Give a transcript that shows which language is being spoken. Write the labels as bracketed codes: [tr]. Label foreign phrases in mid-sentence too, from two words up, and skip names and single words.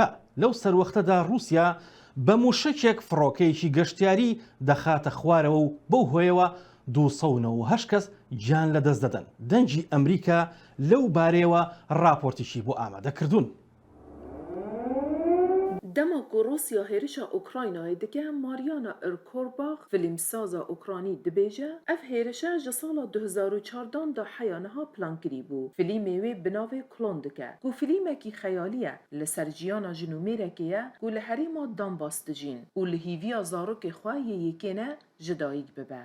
[ckb] لەو سەروەختەدا رووسیا بە موشکێک فڕۆکەیەکی گەشتیاری دەخاتە خوارەوە و بەو هۆیەوە 298 کەس گیان لەدەست دەدەن. دەنگی ئەمریکا لەو بارەیەوە راپۆرتێکی بۆ ئامادەکردوون. [ku] دەماک و رووسیا هێرشا ئوکراینایê dike Mariana Irkorbach fîlmsaza Ukranî dibêje ev hêrişa ji sala 2014 da heya niha plankirî bû. Filîmê wê bi navê Klon dike ku filîmekî xeyalî ye li ser jiyana jinûmêrekê ye ku li herêma Donbas dijîn û li hîviya zarokê xwe yê yekêne ji dayîk bibe.